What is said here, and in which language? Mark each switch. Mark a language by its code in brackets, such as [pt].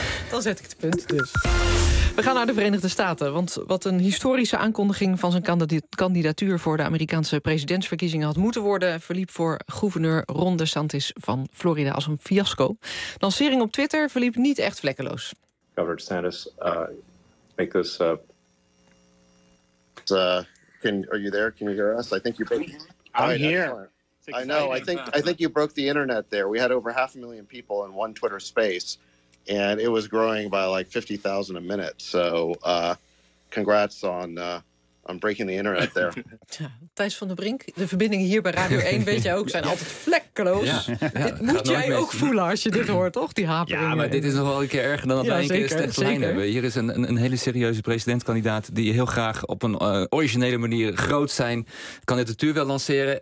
[nl] Dan zet ik de punt dus. We gaan naar de Verenigde Staten. Want wat een historische aankondiging van zijn kandidatuur voor de Amerikaanse presidentsverkiezingen had moeten worden, verliep voor gouverneur Ron DeSantis van Florida als een fiasco. De lancering op Twitter verliep niet echt vlekkeloos. [en] Governor DeSantis, make this up. Are you there? Can you hear us? I think you're I'm here. I know. I think you broke the internet there. We had over 500,000 people in one Twitter space, and it was growing by like 50,000 a minute. So, congrats on breaking the internet there. [nl] Thijs van der Brink, de verbindingen hier bij Radio 1, weet je ook, zijn altijd vlekkeloos. Ja. Dit moet jij ook voelen als je dit hoort, toch? Die haperingen. Ja, maar dit is nog wel een keer erger dan dat wij een keer een slechte lijn hebben. Hier is een hele serieuze presidentkandidaat die heel graag op een originele manier groot zijn kandidatuur wil lanceren.